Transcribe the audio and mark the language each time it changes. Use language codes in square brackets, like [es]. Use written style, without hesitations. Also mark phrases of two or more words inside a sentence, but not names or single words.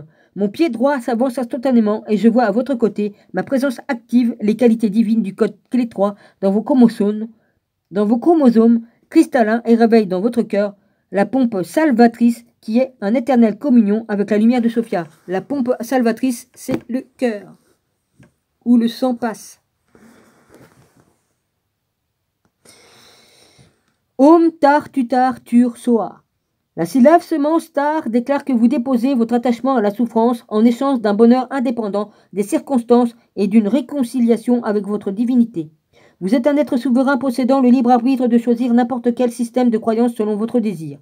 [fr] Mon pied droit s'avance instantanément et je vois à votre côté ma présence active les qualités divines du code clé 3 dans vos chromosomes cristallins et réveille dans votre cœur la pompe salvatrice qui est en éternelle communion avec la lumière de Sophia. La pompe salvatrice, c'est le cœur où le sang passe. [sa] Om tar tutar tur soa. [fr] La syllabe semence tar déclare que vous déposez votre attachement à la souffrance en échange d'un bonheur indépendant des circonstances et d'une réconciliation avec votre divinité. Vous êtes un être souverain possédant le libre arbitre de choisir n'importe quel système de croyance selon votre désir.